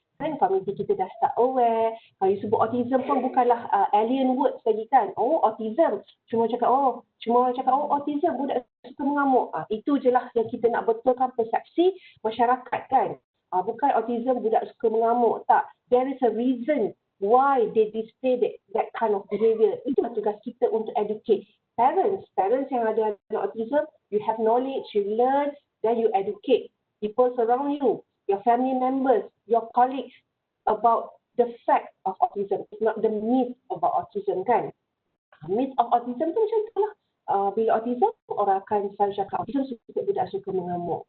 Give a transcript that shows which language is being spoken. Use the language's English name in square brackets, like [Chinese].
[Malay] Kan community kita dah start aware. Kalau you sebut autism pun bukanlah [English] alien words [Malay] lagi kan. Oh, autism. Cuma cakap autism, budak suka mengamuk. Itu je lah yang kita nak betulkan persepsi masyarakat kan. Bukan autism budak suka mengamuk. Tak. [English] There is a reason why they display that kind of behavior. [Malay] Itulah tugas kita untuk educate parents yang ada autism. [English] You have knowledge, you learn, then you educate people around you, your family members, your colleagues about the fact of autism. It's not the myth about autism kan. Myth of autism [Malay] tu macam tu lah. Bila autism, orang akan selalu cakap autism budak suka mengamuk.